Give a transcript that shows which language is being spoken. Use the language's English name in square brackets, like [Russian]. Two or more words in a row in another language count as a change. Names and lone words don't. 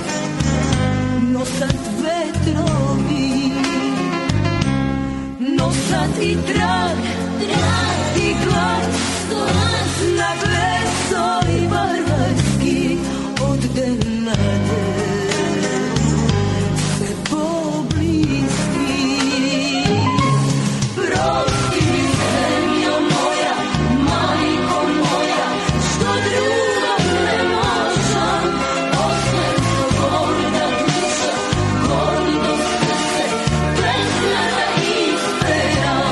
[Macedonian] носат ветрови, носат и трак, и глад, на глесо и варварски од ден на ден, се поблиски. [Serbian] Prosti mi zemljo moja, majko moja, što drugo ne možem, ostajem to gorda duša, gordo srce, pesna da ispevam.